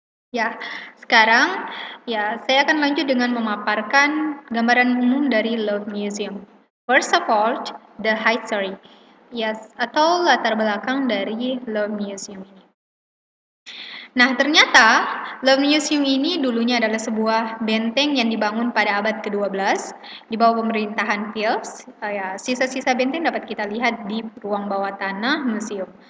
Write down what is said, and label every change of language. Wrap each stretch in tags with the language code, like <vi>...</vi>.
<id>Ya, sekarang saya akan lanjut dengan memaparkan gambaran umum dari Louvre Museum.</id> <en>First of all, the history.</en> <id>Yes, atau latar belakang dari Louvre Museum ini. Nah, ternyata Louvre Museum ini dulunya adalah sebuah benteng yang dibangun pada abad ke-12 di bawah pemerintahan Pils. Sisa-sisa benteng dapat kita lihat di ruang bawah tanah museum.</id>